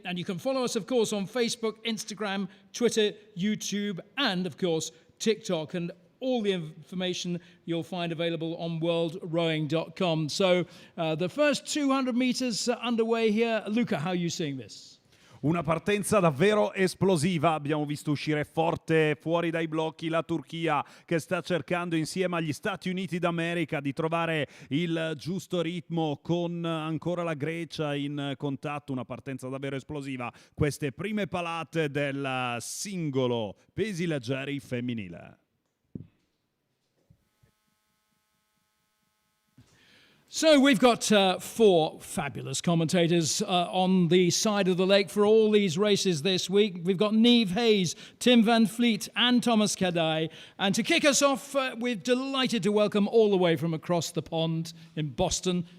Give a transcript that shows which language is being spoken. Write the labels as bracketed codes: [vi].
[en] And you can follow us, of course, on Facebook, Instagram, Twitter, YouTube, and, of course, TikTok. And all the information you'll find available on worldrowing.com. So the first 200 meters underway here. Luca, how are you seeing this? [it] Una partenza davvero esplosiva, abbiamo visto uscire forte fuori dai blocchi la Turchia che sta cercando insieme agli Stati Uniti d'America di trovare il giusto ritmo con ancora la Grecia in contatto, una partenza davvero esplosiva, queste prime palate del singolo pesi leggeri femminile. [en] So we've got 4 fabulous commentators on the side of the lake for all these races this week. We've got Niamh Hayes, Tim Van Fleet and Thomas Kadai. And to kick us off, we're delighted to welcome all the way from across the pond in Boston,